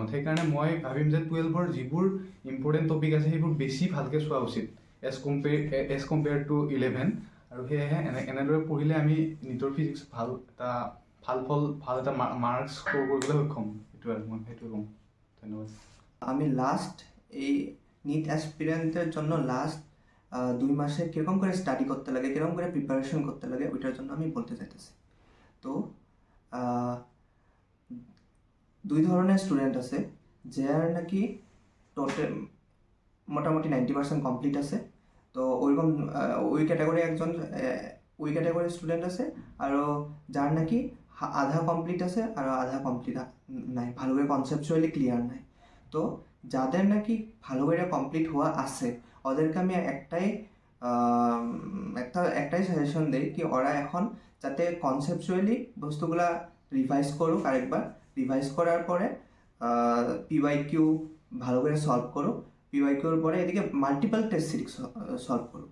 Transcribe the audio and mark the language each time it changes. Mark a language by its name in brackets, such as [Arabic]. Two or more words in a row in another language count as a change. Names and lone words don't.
[Assamese] সেইকাৰণে মই ভাবিম যে 12ৰ যিবোৰ [English] important topic [Assamese] আছে সেইবোৰ বেছি ভালকৈ চোৱা উচিত [English] as compare to 11. [Assamese] আৰু সেয়েহে এনেদৰে পঢ়িলে আমি নিটৰ ফিজিক্স ভাল এটা [English] marks score [Assamese] কৰিবলৈ সক্ষম। এইটোৱে আৰু মই সেইটোৱে ক'ম। ধন্যবাদ। [Bangla] আমি লাস্ট এই [English] NEET aspirantের [Bangla] জন্য লাস্ট 2 মাসে কীরকম করে স্টাডি করতে লাগে, কীরকম করে প্রিপারেশন করতে লাগে ওইটার জন্য আমি বলতে চাইতেছি। তো 2 ধরনের স্টুডেন্ট আছে যার নাকি টোটাল মোটামুটি 90% কমপ্লিট আছে। তো ওইরকম ওই [English] category student [Bangla] আছে আৰু যার নাকি আধা কমপ্লিট আছে আৰু আধা কমপ্লিট নাই, ভালো করে [English] conceptually clear [Bangla] নাই। তো যাদের নাকি ভালো করে কমপ্লিট হওয়া আছে ওদেরকে আমি একটাই সাজেশন দিই কি ওরা এখন যাতে কনসেপচুয়ালি বস্তুগুলা রিভাইজ করুক, আরেকবার রিভাইজ করার পরে PYQ ভালো করে সলভ করুক, PYQর পরে এদিকে [English] multiple test series solve [Bangla] করুক।